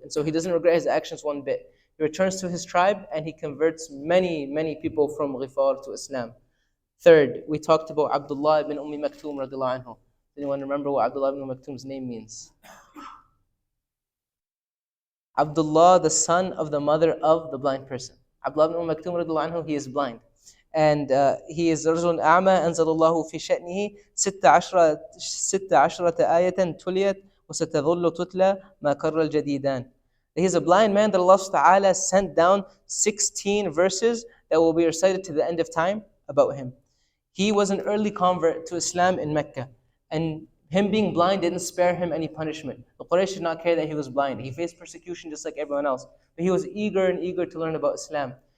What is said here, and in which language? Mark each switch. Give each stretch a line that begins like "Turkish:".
English: And so he doesn't regret his actions one bit. He returns to his tribe and he converts many people from Ghifar to Islam. Third, we talked about Abdullah ibn Maktoum radiallahu anhu. Does anyone remember what Abdullah ibn Maktoum's name means? Abdullah, the son of the mother of the blind person. Abdullah ibn Maktoum radiallahu anhu, he is blind. And he is
Arabic: رجل أعمى أنزل الله في شأنه 16 آية تليت وستظل تتلى ما كر الجديدان.
English: He's a blind man that Allah Ta'ala sent down 16 verses that will be recited to the end of time about him. He was an early convert to Islam in Mecca, and him being blind didn't spare him any punishment. The Quraysh did not care that he was blind. He faced persecution just like everyone else, but he was eager to learn about Islam.